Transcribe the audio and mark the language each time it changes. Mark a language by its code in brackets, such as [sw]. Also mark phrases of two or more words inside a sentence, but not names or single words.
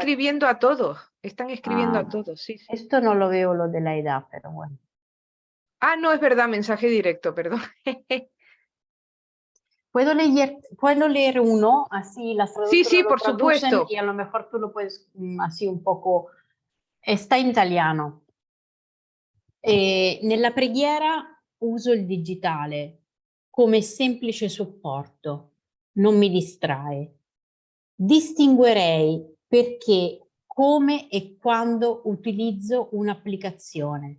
[es] escribiendo a todos, están escribiendo a todos, sí. Esto no lo veo lo de la edad, pero bueno. No, es verdad, mensaje directo, perdón. ¿Puedo leer uno? Así las traductoras Sí, lo por traducen supuesto. y a lo mejor tú lo puedes así un poco. Está in italiano. [it] Nella preghiera uso il digitale come semplice supporto, non mi distrae. Distinguerei perché, come e quando utilizzo un'applicazione.